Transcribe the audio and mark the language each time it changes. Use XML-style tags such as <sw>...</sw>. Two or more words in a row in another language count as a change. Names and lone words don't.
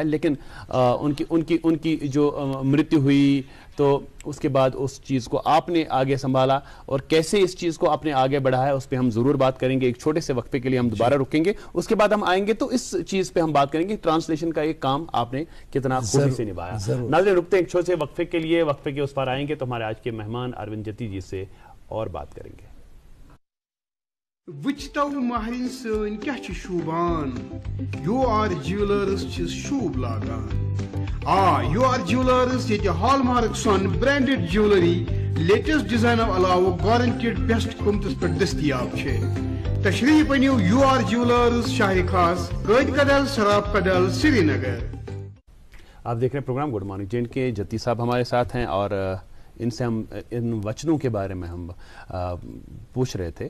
<hi>लेकिन उनकी जो मृत्यु हुई तो उसके बाद उस चीज़ को आपने आगे संभाला और कैसे इस चीज़ को आपने आगे बढ़ाया उस पर हम ज़रूर बात करेंगे. एक छोटे से वक्फे के लिए हम दोबारा रुकेंगे, उसके बाद हम आएंगे तो इस चीज़ पे हम बात करेंगे ट्रांसलेशन का एक काम आपने कितना खूबी से निभाया. नाज़रीन रुकते हैं एक छोटे से वक्फे के लिए, वक्फे के उस पार आएंगे तो हमारे आज के मेहमान अरविंद जत्ती जी से और बात करेंगे.</hi> <ks>वुचतो महरिन सन क्या शूबान UR ज्वेलर्स शूब लागान UR ज्वेलर्स ये हॉलमार्क सन</ks> <en>branded jewellery latest design</en> <ks>अलावा</ks> <en>guaranteed best</en> <ks>कीमतस पे दस्तयाब छे तशरीफ अनियो UR ज्वेलर्स शाही खास कैद कदल सराब कदल श्रीनगर।</ks> <hi>आप देख रहे हैं प्रोग्राम गुड मॉर्निंग जेएंड के। जत्ती साहब हमारे साथ हैं और इनसे हम इन वचनों के बारे में हम पूछ रहे थे।</hi>